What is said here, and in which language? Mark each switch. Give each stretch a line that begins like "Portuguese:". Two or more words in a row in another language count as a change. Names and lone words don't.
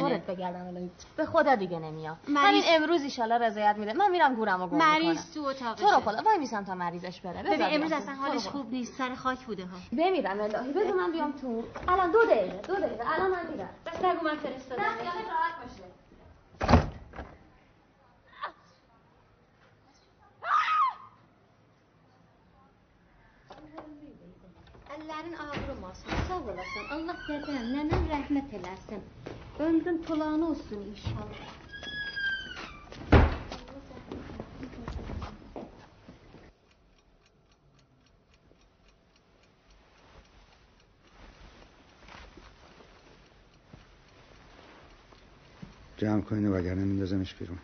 Persian: دورت بگردم الهی. به خدا دیگه نمیام. مریض... همین امروز ان شاءالله رضایت میده. من میرم گورمو گم میکنم. مریض تو اتاقشه. تو رو خدا وای میسم تا مریضش بره. ببین امروز اصلا حالش خوب نیست. سر خاک بوده ها. بمیرم الهی. بذار من بیام تو. الان 2 دقیقه. الان من میرم. بس بگو من فرستادم. نه خیالت راحت باشه.
Azerbaijani: Əllərin ağrım olsun, sağ olasın. Allah dedəm, nənəm rəhmət eləsin. Ömrün tulağını olsun inşallah.
Persian: جمع کنید وگرنه میندازمش بیرون.